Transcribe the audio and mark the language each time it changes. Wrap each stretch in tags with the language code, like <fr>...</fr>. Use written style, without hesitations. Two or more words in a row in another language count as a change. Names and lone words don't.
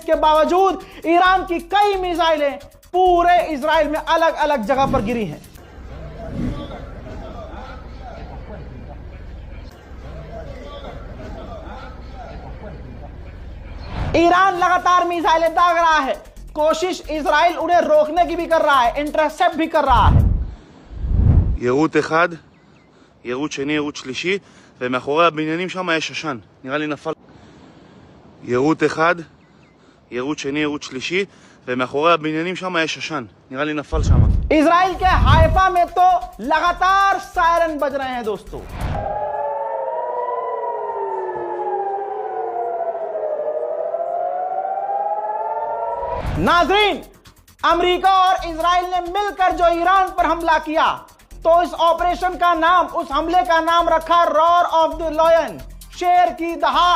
<hi>इसके बावजूद ईरान की कई मिसाइलें पूरे इजराइल में अलग अलग जगह पर गिरी हैं। ईरान लगातार मिसाइलें दाग रहा है, कोशिश इजराइल उन्हें रोकने की भी कर रहा है, इंटरसेप्ट भी कर रहा है।</hi> <he>יירוט אחד, יירוט שני, יירוט שלישי, ומאחורי הבניינים שם יש עשן, נראה לי נפל. יירוט אחד, יירוט שני, יירוט שלישי, ומאחורי הבניינים שם יש עשן, נראה לי נפל שם.</he> <hi>इजराइल के हाइफा में तो लगातार सायरन बज रहे हैं दोस्तों। नाजरीन, अमेरिका और इजराइल ने मिलकर जो ईरान पर हमला किया, तो इस ऑपरेशन का नाम, उस हमले का नाम रखा</hi> <en>roar of the lion,</en> <hi>शेर की दहाड़।</hi>